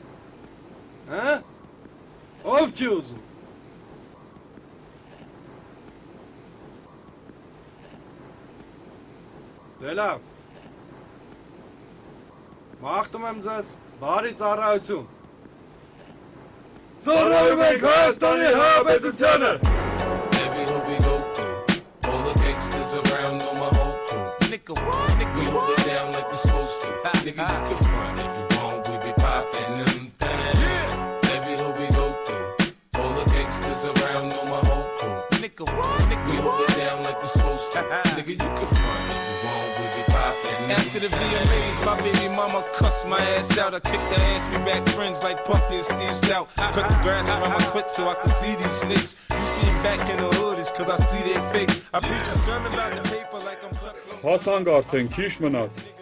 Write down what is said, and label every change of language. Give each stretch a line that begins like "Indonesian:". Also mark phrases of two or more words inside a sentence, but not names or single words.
Armenian: ով չի ուզում, դե լավ, Մաղթում եմ ձեզ բարի ծառայություն։ Ծառայում ենք Հայաստանի Հանրապետությանը։
English: Every hood we go through, all the gangsters around know my whole crew. Nigga, we hold it down like we supposed to. Nigga, you can front if you want, we be poppin' them things. Every hood we go through, all the gangsters around know my whole crew. Nigga, we hold it down like we supposed to. Nigga, you can front if you want, we be poppin' them. After the VMAs, my baby mama cussed my ass out. I kicked her ass, we back friends like Puffy and Steve Stout. Cut the grass around my clit so I can see these snakes. You see him back in the hood, it's cause I see they fake. I preach a sermon about the paper like I'm
Armenian: հասանք արդեն, քիչ մնաց,